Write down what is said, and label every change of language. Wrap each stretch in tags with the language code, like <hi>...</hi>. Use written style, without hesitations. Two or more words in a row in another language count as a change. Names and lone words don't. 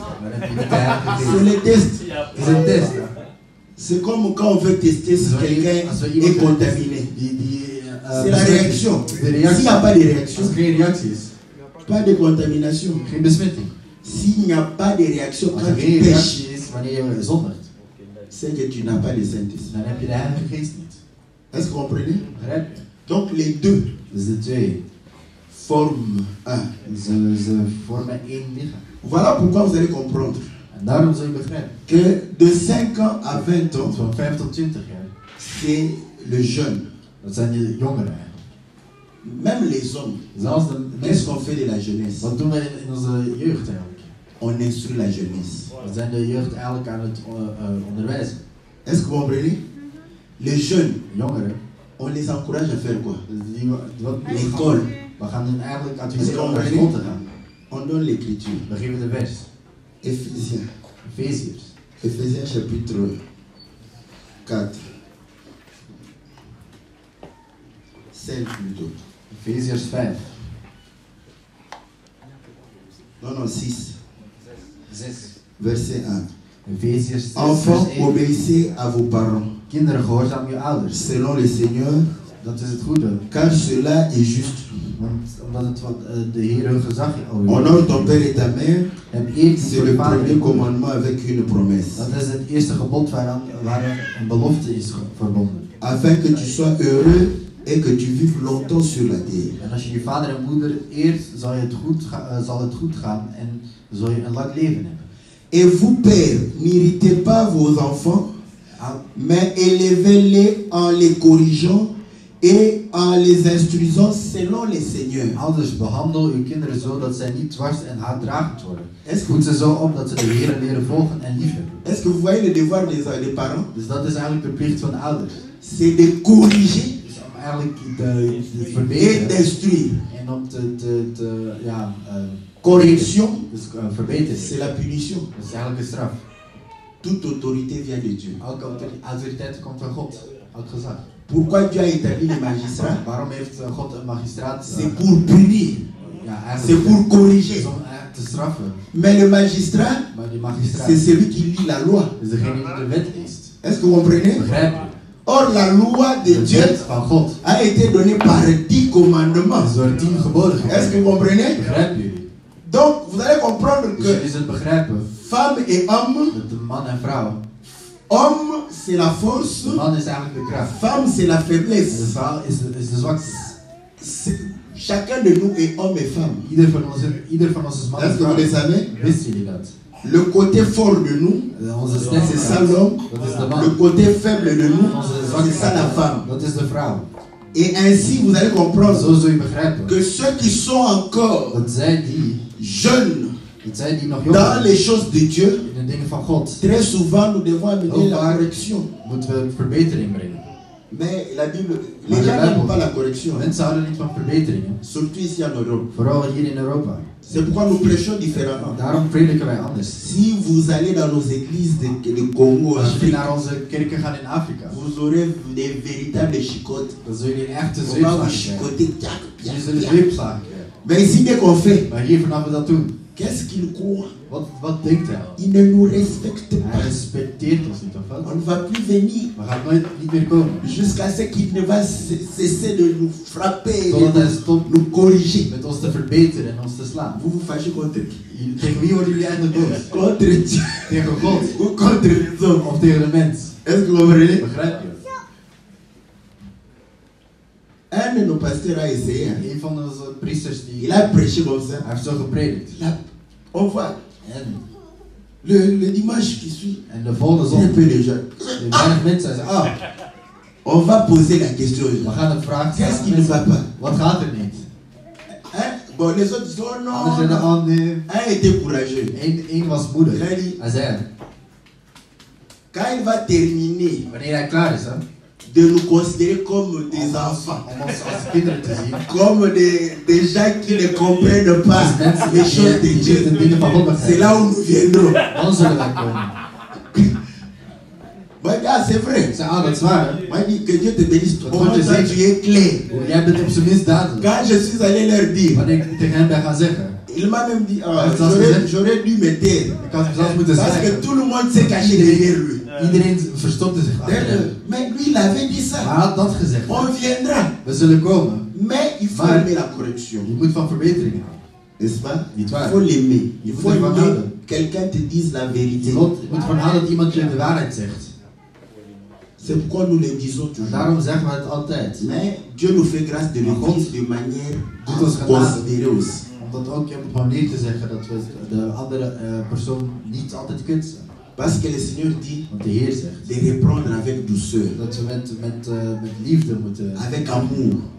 <fr>C'est le test. C'est comme quand on veut tester si quelqu'un est contaminé. C'est la réaction. S'il n'y a pas de réaction, pas de contamination. S'il n'y a pas de réaction</fr> <nl>Als</nl> <fr>quand</fr> <nl>er</nl> <fr>tu</fr> <nl>geen</nl> <fr>pêches,</fr> <nl>reactie is wanneer je zondigt,</nl> <fr>c'est que tu n'as pas le Saint-Esprit.</fr> <nl>dan heb je de Heilige Geest niet.</nl> <fr>Est-ce que vous comprenez?</fr> <nl>Begrijp je?</nl> <fr>Donc les deux</fr> <nl>Dus de twee,</nl> <fr>forment un.</fr> <nl>ze vormen één lichaam.</nl> <fr>Voilà pourquoi vous allez comprendre</fr> <nl>En daarom zul je begrijpen</nl> <fr>que de 5 ans à 20</fr> <nl>dat</nl> <fr>ans,</fr> <nl>van 5 tot 20 jaar,</nl> <fr>c'est le jeune.</fr> <nl>dat zijn de jongeren eigenlijk.</nl> <fr>Même les hommes,</fr> <nl>Zelfs de</nl> <fr>qu'est-ce</fr> <nl>mensen,</nl> <fr>qu'on fait de la jeunesse?</fr> <nl>wat doen we in onze jeugd eigenlijk?</nl> <fr>On instruit la jeunesse.</fr> <nl>We zijn de jeugd eigenlijk aan het onderwijzen.</nl> <fr>Est-ce que vous comprenez? Les jeunes,</fr> <nl>Jongeren,</nl> <fr>on les encourage à faire quoi? l'école.</fr> <nl>We gaan hen eigenlijk adviseren om naar school te gaan.</nl> <fr>On donne l'écriture.</fr> <nl>We geven de vers.</nl> <fr>Éphésiens.</fr> <nl>Efeziërs.</nl> <fr>Éphésiens chapitre 4. 5 plutôt.</fr> <nl>Efeziërs 5.</nl> <fr>Non, 6. 6. Verset 1.</fr> <nl>Efeziërs 6.</nl> <fr>Enfants, obéissez à vos parents,</fr> <nl>Kinderen, gehoorzaam je ouders.</nl> <fr>selon le Seigneur,</fr> <nl>Dat is het goede.</nl> <fr>car cela est juste.</fr> <nl>Omdat het wat de Heer hun gezag over</nl> <fr>Honore ton père et ta mère,</fr> <nl>En eer</nl> <fr>c'est le premier commandement avec une promesse,</fr> <nl>Dat is het eerste gebod waar een belofte is verbonden.</nl> <fr>afin que tu sois heureux et que tu vives longtemps sur la terre.</fr> <nl>En als je je vader en moeder eert, zal het goed gaan en zul je een lang leven hebben.</nl> <fr>Et vous, pères, n'irritez pas vos enfants, mais élevez-les en les corrigeant et en les instruisant selon les seigneurs.</fr> <nl>Ouders, behandel uw kinderen zo dat zij niet dwars en haatdragend worden.</nl> <fr>Est-ce</fr> <nl>Voed ze zo op dat ze de Heer leren volgen en liefhebben.</nl> <fr>que vous voyez le devoir des parents?</fr> <nl>Dus dat is eigenlijk de plicht van ouders.</nl> <fr>C'est de corriger</fr> <nl>Dus om eigenlijk te</nl> <fr>et</fr> <nl>verbeteren</nl> <fr>d'instruire.</fr> <nl>en om</nl> <fr>Correction,</fr> <nl>dus verbeteren.</nl> <fr>c'est la punition.</fr> <nl>Dat is eigenlijk een straf.</nl> <fr>Toute autorité vient de Dieu.</fr> <nl>Elke autoriteit komt van God. Elk gezag.</nl> <fr>Pourquoi Dieu a établi les magistrats?</fr> <nl>Waarom heeft God een magistraat?</nl> <fr>C'est pour punir,</fr> <nl>Ja,</nl> <fr>c'est</fr> <nl>eigenlijk</nl> <fr>pour corriger.</fr> <nl>om te straffen.</nl> <fr>Mais le magistrat,</fr> <nl>Maar die magistraat</nl> <fr>c'est celui qui lit la loi.</fr> <nl>is degene die de wet leest.</nl> <fr>Est-ce que vous comprenez?</fr> <nl>Begrijp je?</nl> <fr>Or, la loi de</fr> <nl>De</nl> <fr>Dieu</fr> <nl>wet van God</nl> <fr>a été donnée par 10 commandements.</fr> <nl>is door 10 geboden</nl> <fr>Est-ce que</fr> <nl>gegeven.</nl> <fr>vous comprenez?</fr> <nl>Begrijpen jullie?</nl> <fr>Donc, vous allez comprendre</fr> <nl>Dus</nl> <fr>que</fr> <nl>jullie zullen begrijpen</nl> <fr>femme et homme,</fr> <nl>dat de man en vrouw,</nl> <fr>homme c'est la force,</fr> <nl>de man is eigenlijk de kracht.</nl> <fr>femme c'est la</fr> <nl>En de</nl> <fr>faiblesse.</fr> <nl>vrouw is de zwakste.</nl> <fr>Chacun de nous est homme et femme.</fr> <nl>Ieder van ons is man en</nl> <fr>Est-ce que vous</fr> <nl>vrouw.</nl> <fr>le savez?</fr> <nl>Wisten jullie dat?</nl> <fr>Le côté fort de nous,</fr> <nl>Onze</nl> <fr>c'est</fr> <nl>sterkste</nl> <fr>ça</fr> <nl>kant,</nl> <fr>l'homme.</fr> <nl>dat is de</nl> <fr>Le</fr> <nl>man.</nl> <fr>côté faible de nous,</fr> <nl>Onze</nl> <fr>c'est</fr> <nl>zwakste</nl> <fr>ça la</fr> <nl>kant,</nl> <fr>femme.</fr> <nl>dat is de vrouw.</nl> <fr>Et ainsi, vous allez comprendre</fr> <nl>Zo zul je begrijpen</nl> <fr>que ceux qui sont encore</fr> <nl>dat zij die nog jong</nl> <fr>dans</fr> <nl>zijn</nl> <fr>les choses de Dieu,</fr> <nl>in de dingen van God,</nl> <fr>très souvent nous devons amener la correction.</fr> <nl>moeten we verbetering brengen.</nl> <fr>Mais la Bible, les gens n'aiment pas la correction, hein.</fr> <nl>Mensen houden niet van verbeteringen,</nl> <fr>Surtout ici en Europe.</fr> <nl>vooral hier in Europa.</nl> <fr>C'est pourquoi nous prêchons différemment.</fr> <nl>Daarom prediken wij anders.</nl> <fr>Si vous allez dans nos églises de Congo,</fr> <nl>Als jullie</nl> <fr>Afrique,</fr> <nl>naar onze kerken gaan in Afrika,</nl> <fr>vous aurez des véritables chicotes.</fr> <nl>dan zullen jullie een echte</nl> <fr>On va vous</fr> <nl>zweepslagen krijgen.</nl> <fr>chicoter. Tchac,</fr> <nl>Jullie tchac, zullen tchac. zweepslagen krijgen.</nl> <fr>Mais ici, dès qu'on fait,</fr> <nl>Maar hier vanaf we dat doen,</nl> <fr>qu'est-ce qu'il croit?</fr> <nl>wat denkt hij?</nl> <fr>Il ne nous respecte</fr> <nl>Hij</nl> <fr>pas.</fr> <nl>respecteert ons niet, of</nl> <fr>On</fr> <nl>wat?</nl> <fr>ne va plus venir</fr> <nl>We gaan nooit niet meer komen.</nl> <fr>jusqu'à ce qu'il ne va cesser de nous frapper et</fr> <nl>Totdat hij</nl> <fr>de</fr> <nl>stopt</nl> <fr>nous corriger.</fr> <nl>met ons te verbeteren en ons te slaan.</nl> <fr>Vous vous fâchez contre qui?</fr> <nl>Tegen wie worden jullie eigenlijk boos?</nl> <fr>Contre Dieu</fr> <nl>Tegen God</nl> <fr>ou contre les hommes?</fr> <nl>of tegen de mens?</nl> <fr>Est-ce que vous comprenez?</fr> <nl>Begrijp je?</nl> <fr>Un de nos pasteurs a essayé. Hein.</fr> <nl>Een van onze priesters die</nl> <fr>Il a prêché comme ça.</fr> <nl>hij heeft zo gepredikt.</nl> <fr>On voit</fr> <nl>En</nl> <fr>le dimanche qui suit.</fr> <nl>de volgende</nl> <fr>Il y a un</fr> <nl>zondag,</nl> <fr>peu de gens.</fr> <nl>de weinig mensen zeiden,</nl> <fr>On va poser la question.</fr> <nl>we gaan een vraag</nl> <fr>Qu'est-ce qui</fr> <nl>stellen.</nl> <fr>ne va pas?</fr> <nl>Wat gaat er niet?</nl> <fr>Hein? Bon, les autres disent, oh</fr> <nl>Anderen zeiden,</nl> <fr>non.</fr> <nl>oh nee.</nl> <fr>Un était courageux.</fr> <nl>Eén was moedig.</nl> <fr>Il a dit,</fr> <nl>Hij zei,</nl> <fr>quand il va terminer</fr> <nl>wanneer hij klaar is, hè,</nl> <fr>de nous considérer comme des enfants,</fr> <nl>om ons als kinderen te zien,</nl> <fr>comme des gens qui ne comprennent pas</fr> <nl>als mensen</nl> <fr>les choses de</fr> <nl>die</nl> <fr>Dieu,</fr> <nl>de dingen van God</nl> <fr>c'est</fr> <nl>begrijpen,</nl> <fr>là où nous viendrons.</fr> <nl>dan zullen wij komen.</nl> <fr>Moi, je dis, ah, c'est vrai.</fr> <nl>Ik zei, dat is waar, hè.</nl> <fr>Moi, je dis que Dieu te bénisse.</fr> <nl>Dat</nl> <fr>Au</fr> <nl>wordt</nl> <fr>moins,</fr> <nl>je</nl> <fr>toi, tu es clair.</fr> <nl>Jij bent op zijn minst duidelijk.</nl> <fr>Quand je suis allé leur dire,</fr> <nl>Wanneer ik tegen hem ben gaan zeggen,</nl> <fr>il m'a même dit, ah,</fr> <nl>Hij heeft zelfs gezegd,</nl> <fr>j'aurais dû me taire.</fr> <nl>ik had zelfs moeten</nl> <fr>Parce que</fr> <nl>zeggen,</nl> <fr>tout le monde s'est caché derrière lui.</fr> <nl>iedereen verstopte zich achter hem.</nl> <fr>Mais lui, il avait dit</fr> <nl>Maar</nl> <fr>ça.</fr> <nl>hij had dat gezegd.</nl> <fr>On viendra.</fr> <nl>We zullen komen.</nl> <fr>Mais il faut</fr> <nl>Maar-</nl> <fr>aimer la correction.</fr> <nl>Je moet van verbeteringen houden.</nl> <fr>N'est-ce pas? Il faut l'aimer. Il faut aimer que quelqu'un te dise la vérité. C'est pourquoi nous le disons toujours. Mais Dieu nous fait grâce de le dire de manière considérée aussi. Parce que le Seigneur dit de reprendre avec douceur, avec amour.</fr>